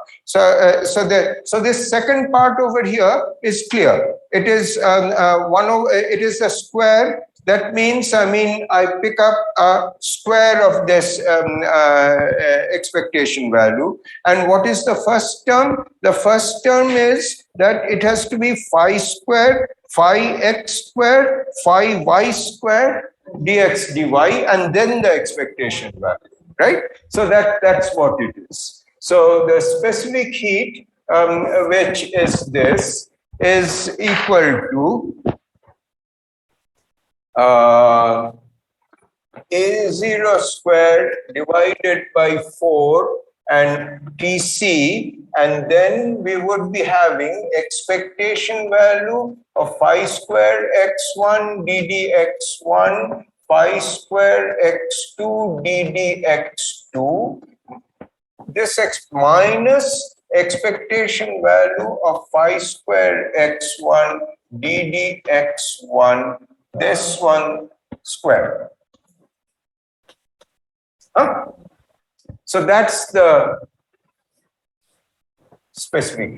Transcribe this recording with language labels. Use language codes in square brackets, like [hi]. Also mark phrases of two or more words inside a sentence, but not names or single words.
[en] So this second part over here is clear. It is 1 over. It is a square. That means, I mean, I pick up a square of this expectation value. And what is the first term? The first term is that it has to be phi square, phi x square, phi y square, dx dy, and then the expectation value, right? So that's what it is. So the specific heat, which is this, is equal to A0 squared divided by 4 and Tc, and then we would be having expectation value of phi square x1 ddx1, phi square x2 ddx2, this x minus expectation value of phi square x1 ddx1, this one square. So that's the specific.